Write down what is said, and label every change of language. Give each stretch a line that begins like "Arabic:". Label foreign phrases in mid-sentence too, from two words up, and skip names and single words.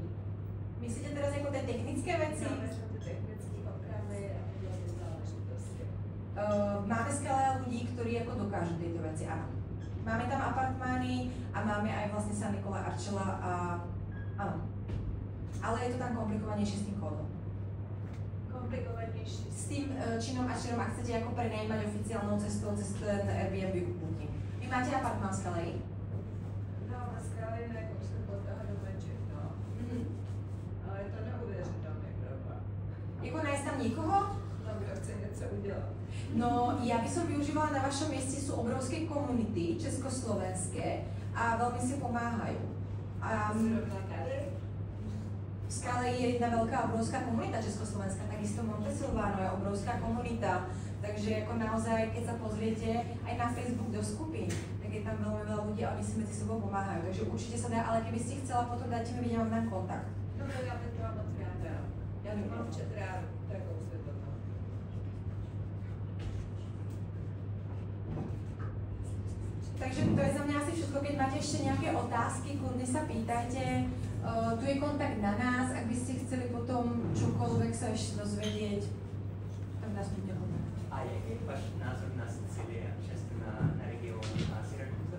Slovak: Myslíte teraz ako tie technické veci? Máme skvelé ľudí, ktorí ako dokážu tieto veci, áno. Máme tam apartmány a máme aj vlastne San Nikola Arčela a áno. Ale je to tam komplikovanejšie s tým kódom. Komplikovanejšie? S tým činom a činom, ak chcete ako prenajímať oficiálnou cestou cez ten Airbnb booking. Vy máte apartmán v Skaleji?
Czech: No, na Skaleji ne, kousek od toho do Meček, no. Ale je to neuvěřitelné, pravda.
Slovak: Jako nájsť tam nikoho?
Czech: No, kdo chce něco udělat. No,
Slovak: ja by som využívala, na vašom mieste sú obrovské komunity československé a veľmi si pomáhajú.
Czech: Zrovna tady?
Slovak: V Skale je jedna veľká obrovská komunita československá, takisto Montesilvano je obrovská komunita, takže ako naozaj, keď sa pozriete aj na Facebook do skupín, tak je tam veľmi veľa ľudí a oni si medzi sebou pomáhajú, takže určite sa dá, ale keby ste chcela, potom dajte mi vidieť, mám kontakt.
Czech: No, já bych byla moc ráda. Já mám rád takovou světovnou.
Slovak: Takže to je za mňa asi všetko. Keď máte ešte nejaké otázky, kľudne sa pýtajte. Tu je kontakt na nás, ak by ste chceli potom čokoľvek sa ešte dozvedieť, tak nás bude kontakt.
Czech: A jaký je váš názor na Sicílii a často na región a Syrakuza?